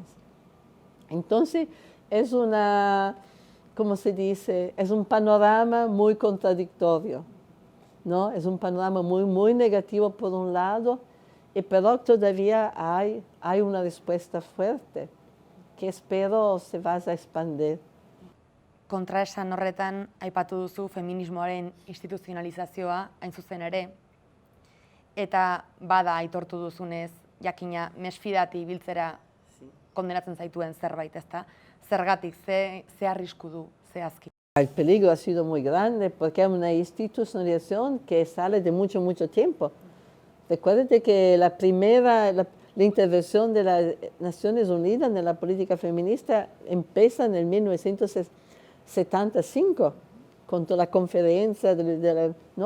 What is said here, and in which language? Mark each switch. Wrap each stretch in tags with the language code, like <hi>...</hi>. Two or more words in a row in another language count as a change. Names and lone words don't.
<es>Entonces, es una, como se dice, es un panorama muy contradictorio, ¿no? Es un panorama muy negativo por un lado, pero todavía hay una respuesta fuerte que espero se vaya a expandir.</es> <eu>Kontraesan horretan, aipatu duzu feminismoaren instituzionalizazioa hain zuzen ere, eta bada aitortu duzunez, jakina mesfidati ibiltzera kondenatzen zaituen zerbait, ezta? Zergatik, ze arrisku du, zehazki?</eu> <es>El peligro ha sido muy grande porque es una institucionalización que sale de mucho tiempo. Recuérdate que la intervención de las Naciones Unidas en la política feminista empieza en el 1975, con toda la conferencia, ¿no?</es>